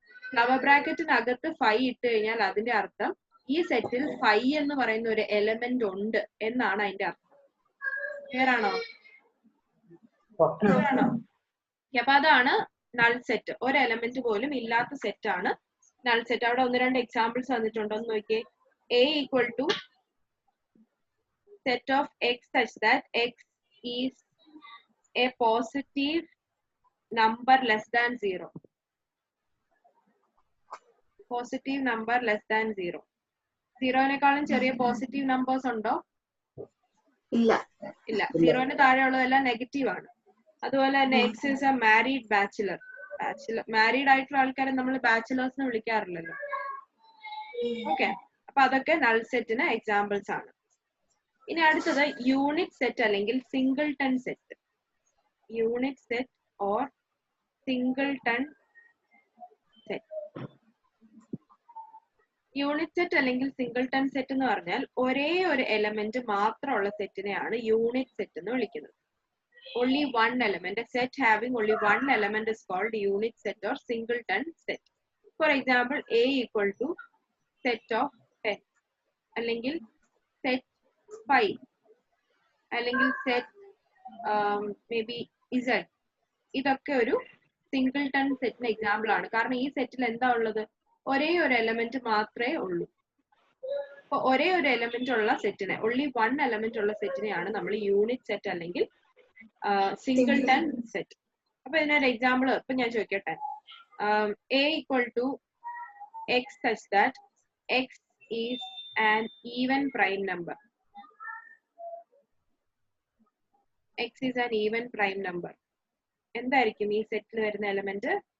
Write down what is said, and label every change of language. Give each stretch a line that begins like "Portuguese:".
Malayalam: Flower ബ്രാക്കറ്റിനകത്ത് phi ഇട്ട് കഴിഞ്ഞാൽ അതിന്റെ അർത്ഥം ഈ സെറ്റിൽ ഫൈ എന്ന് പറയുന്ന ഒരു എലമെന്റ് ഉണ്ട് എന്നാണ് അതിന്റെ അർത്ഥം. ക്ലിയർ ആണോ? അപ്പൊ അതാണ് നൾ സെറ്റ്. ഒരു എലമെന്റ് പോലും ഇല്ലാത്ത സെറ്റ് ആണ് നൾ സെറ്റ്. അവിടെ 1-2 എക്സാമ്പിൾസ് തന്നിട്ടുണ്ടോ എന്ന് നോക്കിയേ.
English: A equal to set of x such that x is a positive number less than 0. Positive number less than 0.
Malayalam: 0-നേക്കാളും ചെറിയ പോസിറ്റീവ് നമ്പേഴ്സ് ഉണ്ടോ? ഇല്ല. ഇല്ല. 0-ന് താഴെയുള്ളതെല്ലാം നെഗറ്റീവ് ആണ്. അതുപോലെ തന്നെ
English: X is a married bachelor.
Malayalam: Married ആയിട്ടുള്ള ആൾക്കാരെ നമ്മൾ ബാച്ചിലേഴ്സ് എന്ന് വിളിക്കാറില്ലല്ലോ. ഓക്കെ, അപ്പൊ അതൊക്കെ നൾ സെറ്റിന് എക്സാമ്പിൾസ് ആണ്. ഇനി അടുത്തത് യൂണിറ്റ് സെറ്റ് അല്ലെങ്കിൽ singleton set.
English: Unit set or singleton set.
Malayalam: Unit set അല്ലെങ്കിൽ സിംഗിൾട്ടൺ സെറ്റ് എന്ന് പറഞ്ഞാൽ ഒരേ ഒരു എലമെന്റ് മാത്രമുള്ള സെറ്റിനെയാണ് യൂണിറ്റ് സെറ്റ് എന്ന് വിളിക്കുന്നത്.
English: Only one element, a set having only one element is called unit set or singleton set. For example, A equal to set of 10, അല്ലെങ്കിൽ set 5, അല്ലെങ്കിൽ set maybe Z.
Malayalam: ഇതൊക്കെ ഒരു സിംഗിൾട്ടൺ സെറ്റിന് example ആണ്. കാരണം ഈ സെറ്റിൽ എന്താ ഉള്ളത്? ഒരേ ഒരു എലമെന്റ് മാത്രമേ ഉള്ളൂ. അപ്പൊ ഒരേ ഒരു എലമെന്റ് ഉള്ള സെറ്റിനെ,
English: only one element
Malayalam: ഉള്ള സെറ്റിനെയാണ് നമ്മൾ യൂണിറ്റ് സെറ്റ് അല്ലെങ്കിൽ സിംഗിൾട്ടൺ സെറ്റ്. അപ്പൊ ഇതിനൊരു എക്സാമ്പിൾ ഇപ്പൊ ഞാൻ ചോദിക്കട്ടെ.
English: A equal to x such that x is an even prime number. X is an even prime number.
Malayalam: എന്തായിരിക്കും ഈ സെറ്റിൽ വരുന്ന എലമെന്റ്?